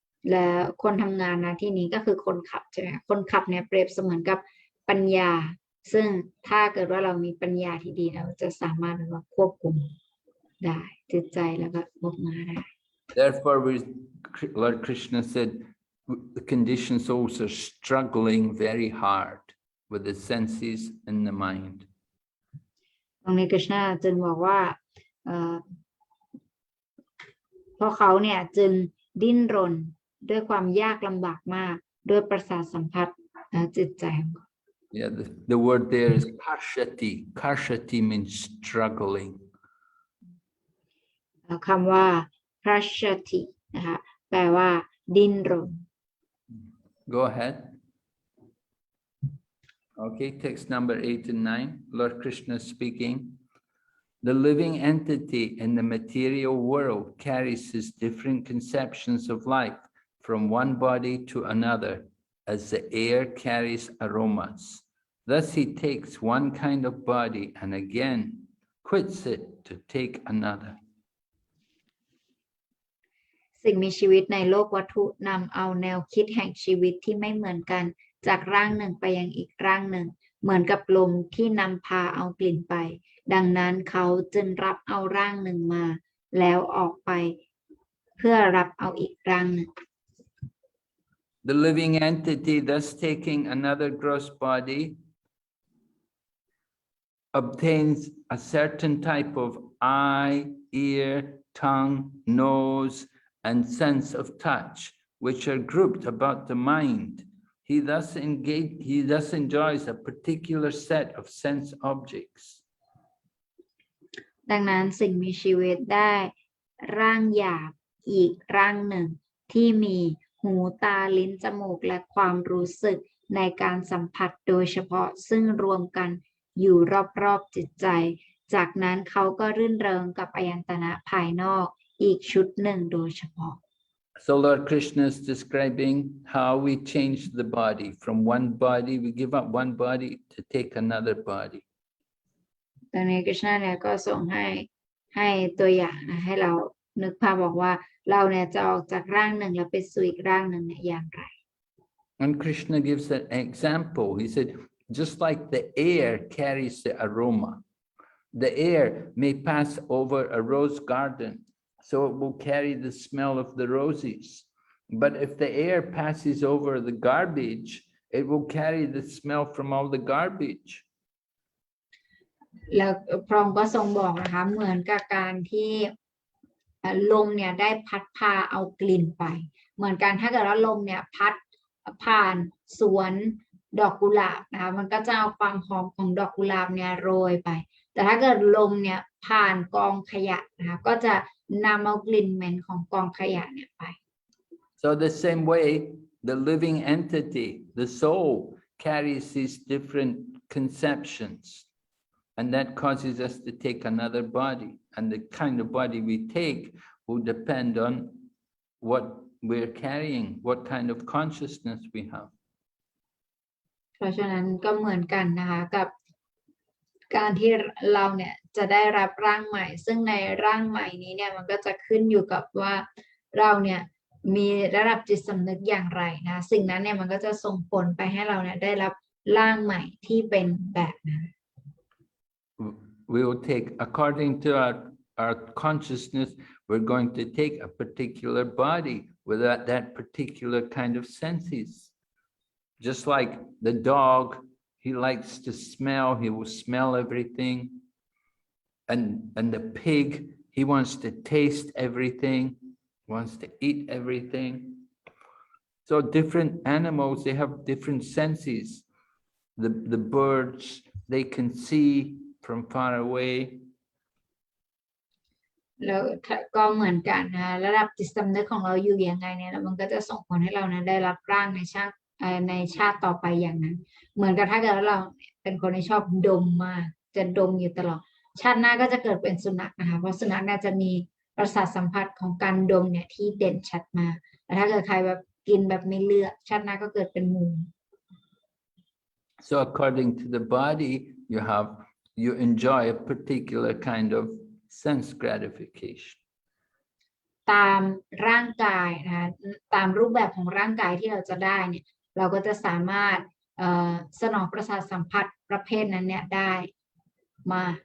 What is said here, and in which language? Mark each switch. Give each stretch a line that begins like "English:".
Thai: และคนทำงานนะที่นี้ก็คือคนขับใช่ไหมคนขับเนี่ยเปรียบเสมือนกับปัญญาซึ่งถ้าเกิดว่าเรามีปัญญาที่ดีเราจะสามารถควบคุมได้จิตใจแล้วก็พวกม้าได้
English: Therefore, Lord Krishna said, the conditioned souls are struggling very hard with the senses and the mind.
Thai: ตรงนี้กฤษณะจึงบอกว่าเพราะเขาเนี่ยจึงดิ้นรนด้วยความยากลำบากมากด้วยประสาทสัมผัสจิตใจของเขา
English: Yeah, the word there is karshati. Karshati means struggling.
Thai: คำว่า karshati นะคะแปลว่าดิ้นรน
English: Go ahead. Okay, text number 8 and 9. Lord Krishna speaking. The living entity in the material world carries his different conceptions of life from one body to another as the air carries aromas. Thus he takes one kind of body and again quits it to take another.
Thai: สิ่งมีชีวิตในโลกวัตถุนำเอาแนวคิดแห่งชีวิตที่ไม่เหมือนกันจากร่างหนึ่งไปยังอีกร่างหนึ่งเหมือนกับลมที่นำพาเอากลิ่นไปดังนั้นเขาจึงรับเอาร่างหนึ่งมาแล้วออกไปเพื่อรับเอาอีกร่างหนึ่ง
English: The living entity thus taking another gross body obtains a certain type of eye, ear, tongue, nose, and sense of touch, which are grouped about the mind. He thus enjoys a particular set of sense objects.
Thai: ดังนั้นสิ่งมีชีวิตได้ร่างหยาบอีกร่างหนึ่งที่มีหูตาลิ้นจมูกและความรู้สึกในการสัมผัสโดยเฉพาะซึ่งรวมกันอยู่รอบๆจิตใจจากนั้นเขาก็รื่นเริงกับอายตนะภายนอกอีกชุดหนึ่งโดยเฉพาะ
English: So Lord Krishna is describing how we change the body. From one body, we give up one body to take another body.
Thai: ตอนนี้กฤษณะเนี่ยก็ส่งให้ตัวอย่างนะให้เรานึกภาพบอกว่าเราเนี่ยจะออกจากร่างหนึ่งแล้วไปสู่อีกร่างหนึ่งเนี่ยอย่างไร
English: And Krishna gives an example. He said, just like the air carries the aroma, the air may pass over a rose garden, so it will carry the smell of the roses. But if the air passes over the garbage, it will carry the smell from all the garbage.
Thai: แล้วพระองค์ก็ทรงบอกนะคะเหมือนกับการที่ลมเนี่ยได้พัดพาเอากลิ่นไปเหมือนกันถ้าเกิดว่าลมเนี่ยพัดผ่านสวนดอกกุหลาบนะคะมันก็จะเอาความหอมของดอกกุหลาบเนี่ยโรยไปแต่ถ้าเกิดลมเนี่ยผ่านกองขยะนะคะก็จะนำเอากลิ่นเหม็นของกองขยะเนี่ยไป
English: So the same way, the living entity, the soul, carries these different conceptions. And that causes us to take another body. And the kind of body we take will depend on what we're carrying, what kind of consciousness we have.
Thai: เพราะฉะนั้นก็เหมือนกันนะคะกับการที่เราเนี่ยจะได้รับร่างใหม่ซึ่งในร่างใหม่นี้เนี่ยมันก็จะขึ้นอยู่กับว่าเราเนี่ยมีระดับจิตสำนึกอย่างไรนะสิ่งนั้นเนี่ยมันก็จะส่งผลไปให้เราเนี่ยได้รับร่างใหม่ที่เป็นแบบนั้น
English: We will take, according to our consciousness, we're going to take a particular body with that particular kind of senses. Just like the dog, he likes to smell, he will smell everything. And the pig, he wants to taste everything, wants to eat everything. So different animals, they have different senses. The birds, they can see from far away.
Thai: แล้วก็เหมือนกันนะระดับจิตสำนึกของเราอยู่ยังไงเนี่ยแล้วมันก็จะส่งผลให้เรานะได้รับร่างในชาติต่อไปอย่างนั้นเหมือนกับถ้าเกิดว่าเราเป็นคนที่ชอบดมมากจะดมอยู่ตลอดชาติหน้าก็จะเกิดเป็นสุนัขนะคะเพราะสุนัขน่าจะมีประสาทสัมผัสของการดมเนี่ยที่เด่นชัดมากแต่ถ้าเกิดใครแบบกินแบบไม่เลือกชาติหน้าก็เกิดเป็นหมู
English: So according to the body, you enjoy a particular kind of sense gratification.
Thai: ตามร่างกายนะคะตามรูปแบบของร่างกายที่เราจะได้เนี่ยเราก็จะสามารถสนองประสาทสัมผัสประเภทนั้นเนี่ยได้มา